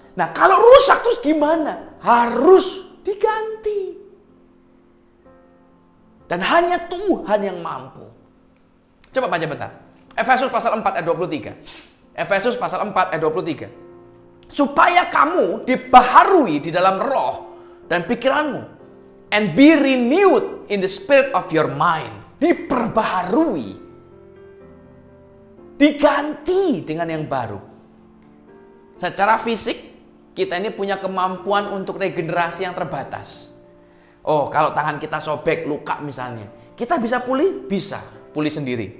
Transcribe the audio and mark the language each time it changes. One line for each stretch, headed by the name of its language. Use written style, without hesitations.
Indonesian: Nah kalau rusak terus gimana? Harus diganti. Dan hanya Tuhan yang mampu. Coba baca bentar. Efesus pasal 4 ayat 23. Efesus pasal 4 ayat 23. Supaya kamu dibaharui di dalam roh dan pikiranmu.
English: And be renewed in the spirit of your mind.
Indonesian: Diperbaharui. Diganti dengan yang baru. Secara fisik, kita ini punya kemampuan untuk regenerasi yang terbatas. Oh, kalau tangan kita sobek, luka misalnya. Kita bisa pulih? Bisa. Pulih sendiri.